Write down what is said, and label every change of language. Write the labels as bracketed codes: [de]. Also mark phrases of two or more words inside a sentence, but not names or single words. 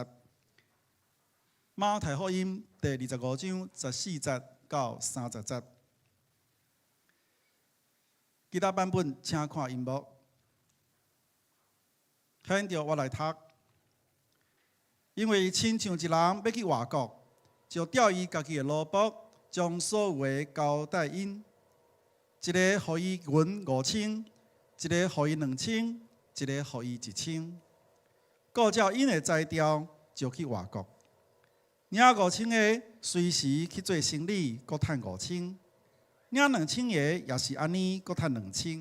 [nan] 马太福音第25章14节到30节。其他版本请看荧幕。看着我来读，因为亲像一人要去外国，就调伊家己的奴仆，将所有的交代因，一个互伊银5000，一个互伊2000，一个互伊1000。顾照因的才调，就去外国。领5000个随时去做生理，阁趁5000；领2000个也是安尼，阁趁2000。